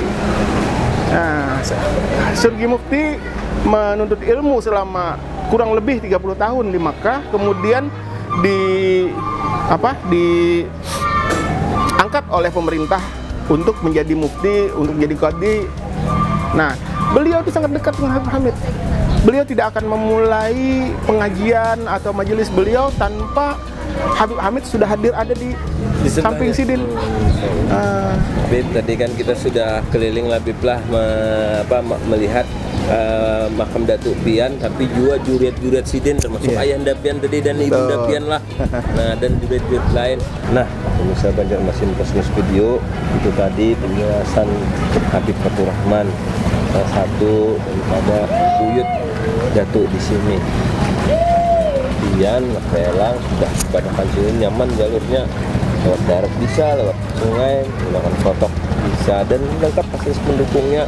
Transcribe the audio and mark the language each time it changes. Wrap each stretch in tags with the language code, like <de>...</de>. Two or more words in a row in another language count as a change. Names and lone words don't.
<id>Nah, Surgi Mufti menuntut ilmu selama kurang lebih 30 tahun di Makkah, kemudian diangkat oleh pemerintah untuk menjadi mufti, untuk menjadi qadhi. Nah, beliau itu sangat dekat dengan Habib Hamid. Beliau tidak akan memulai pengajian atau majelis beliau tanpa Habib Hamid sudah hadir ada di samping sidin.</id> <bjn>Bib, tadi kan kita sudah keliling lah Bib lah melihat makam Datuk Pian, tapi juga juriat-juriat sidin termasuk Ayahanda Pian tadi dan Ibunda Pian lah.</bjn> <id>Nah, dan juriat-juriat lain. Nah, pemirsa Banjarmasin Cosmos Video, itu tadi penjelasan Habib Fatur Rahman, salah satu daripada buyut Datuk di sini. Pian, Pelang sudah pada pensiun, nyaman jalurnya, lewat darat bisa, lewat sungai, menggunakan protok bisa, dan lengkap fasilitas pendukungnya.</id>